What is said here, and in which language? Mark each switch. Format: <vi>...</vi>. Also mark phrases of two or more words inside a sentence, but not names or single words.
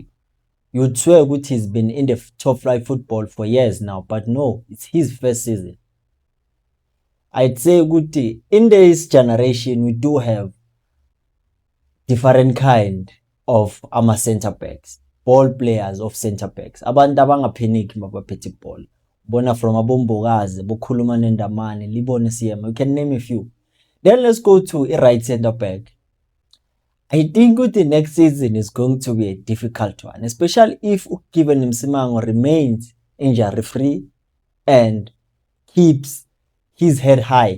<en>You'd swear that he's been in the top flight football for years now, but no, it's his first season. I'd say Guti, in this generation, we do have different kind of center backs, ball players of center backs.</en> <zu>Abantu abangapheniki mabaphethe ball. Bona from Abombogazi, Bokhuluma Nendamane, Libone Siyema,</zu> <en>you can name a few. Then let's go to a right center back. I think the next season is going to be a difficult one, especially if Given Msimango remains injury free and keeps his head high.</en>